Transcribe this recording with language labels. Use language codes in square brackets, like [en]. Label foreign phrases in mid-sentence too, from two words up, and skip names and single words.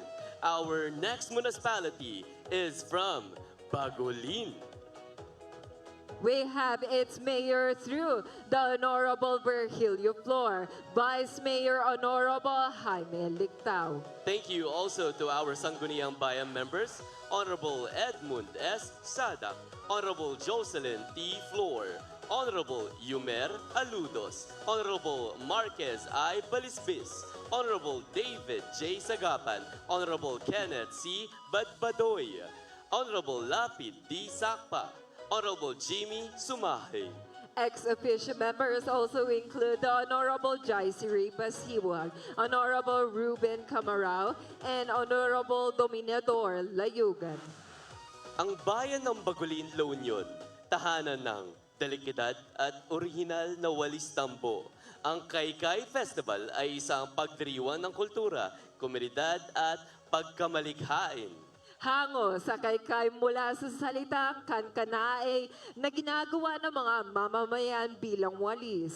[en] Our next municipality is from Bagolin. We have its mayor through the Honorable Virgilio Flor, Vice Mayor Honorable Jaime Lictao. Thank you also to our Sangguniang Bayan members, Honorable Edmund S. Sadak, Honorable Jocelyn T. Flor, Honorable Yumer Aludos, Honorable Marquez I. Balisbis, Honorable David J. Sagapan, Honorable Kenneth C. Badbadoy, Honorable Lapid D. Sakpa, Honorable Jimmy Sumahe. Ex-officio members also include the Honorable Jaisiri Basiwag, Honorable Ruben Camarao, and Honorable Dominador Layugan. [tl] Ang bayan ng Bagolin, La Union, tahanan ng delikidad at orihinal na walis tambo. Ang Kaykay Festival ay isang pagdiriwang ng kultura, komunidad at pagkamalikhain. Hango sa kaykay mula sa salitang kankanae na ginagawa ng mga mamamayan bilang walis.